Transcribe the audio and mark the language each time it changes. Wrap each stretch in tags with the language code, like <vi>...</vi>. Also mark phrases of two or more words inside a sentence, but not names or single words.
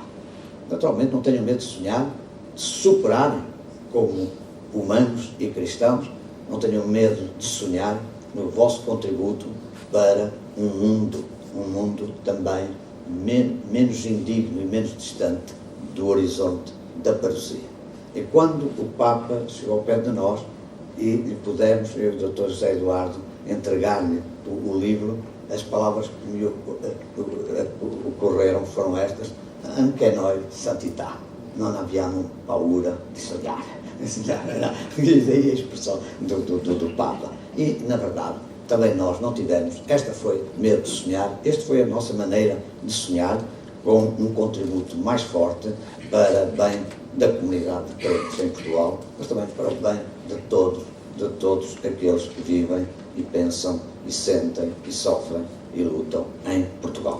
<pt>Naturalmente, não tenham medo de sonhar, de se superarem como humanos e cristãos, não tenham medo de sonhar no vosso contributo para um mundo também menos indigno e menos distante do horizonte da parousia. E quando o Papa chegou ao pé de nós e lhe pudemos, eu e o Dr. José Eduardo, entregar-lhe o livro, as palavras que me ocorreram foram estas:</pt> <it>anche noi santità, non abbiamo paura di sognare.</it> <pt>E daí a expressão do Papa. E, na verdade, também nós não tivemos, esta foi medo de sonhar, esta foi a nossa maneira de sonhar, com um contributo mais forte para o bem da comunidade de crentes em Portugal, mas também para o bem de todos aqueles que vivem e pensam e sentem e sofrem e lutam em Portugal.</pt>